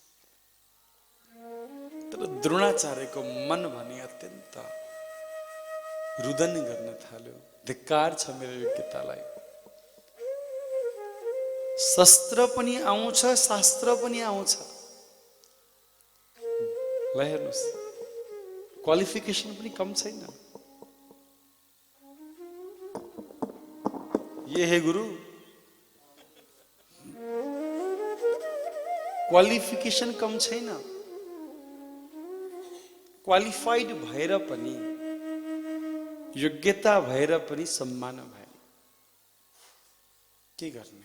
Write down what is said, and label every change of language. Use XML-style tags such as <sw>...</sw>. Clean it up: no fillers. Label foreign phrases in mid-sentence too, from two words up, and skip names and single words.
<ne>तर द्रोणाचार्यको मन भने अत्यन्त रुदन गर्न थाल्यो, धिक्कार छ मेरो योग्यतालाई। शस्त्र पनि आउँछ, शास्त्र पनि आउँछ। ल हेर्नुहोस्, क्वालिफिकेसन पनि कम छैन।</ne> <hi>ये है गुरु,</hi> <ne>क्वालिफिकेसन कम छैन। क्वालिफाइड भएर पनि, योग्यता भएर पनि सम्मान भएन। के गर्ने?</ne>